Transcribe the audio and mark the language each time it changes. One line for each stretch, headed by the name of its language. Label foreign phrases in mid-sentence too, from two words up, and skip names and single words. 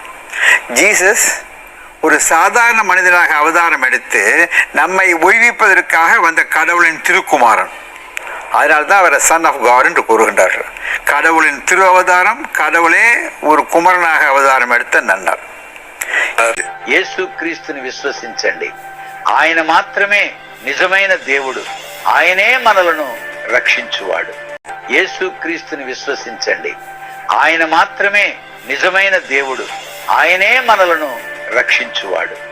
Tamil: ஜீசஸ் ஒரு சாதாரண மனிதனாக அவதாரம் எடுத்து நம்மை ஒய்விப்பதற்காக வந்த கடவுளின் திருக்குமாரன். அதனால்தான் அவரை
English: son of God
Tamil: என்று கூறுகின்றார்கள். கடவுளின் திரு அவதாரம், கடவுளே ஒரு குமரனாக அவதாரம் எடுத்த நன்னாள்.
Telugu: యేసు క్రీస్తుని విశ్వసించండి. ఆయన మాత్రమే నిజమైన దేవుడు. ఆయనే మనలను రక్షించువాడు. యేసుక్రీస్తుని విశ్వసించండి. ఆయన మాత్రమే నిజమైన దేవుడు. ఆయనే మనలను రక్షించువాడు.